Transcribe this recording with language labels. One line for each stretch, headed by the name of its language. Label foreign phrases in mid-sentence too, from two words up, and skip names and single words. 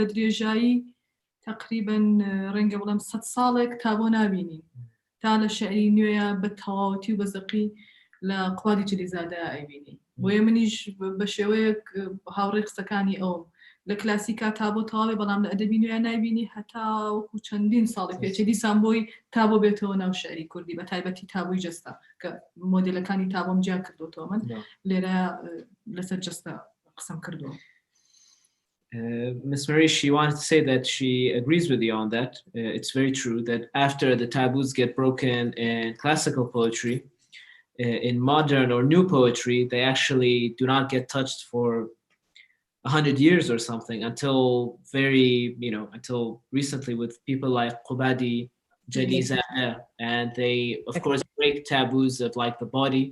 Central Kurdish: درێژایی تقریباً ڕەنگە بڵێم 100 ساڵێک تابۆ نابینین تا لە شعری نوێیە بە تەواوەتی و بەزەقی لە قوادی جلیزادە ئەیبینی بۆیە منیش بە شێوەیەک هاوڕێی قسەکانی ئەوم لە کلاسیکا تابۆ تەواوی بەڵام لە ئەدەبی نوێیە نایبینی هەتا وەکو چەندین ساڵی پێچێ دیسان بۆی تابۆ بێتەوە ناو شعری کوردی بە تایبەتی تابووی جەستە کە مۆدێلەکانی تابۆم جیا کردوتەوە من لێرە لەسەر جەستە قسەم کردووە.
English: Ms. Marie, she wanted to say that she agrees with you on that. It's very true that after the taboos get broken in classical poetry, in modern or new poetry, they actually do not get touched for 100 years or something until until recently with people like Qubadi, Jaliza, and they, of course, break taboos of like the body.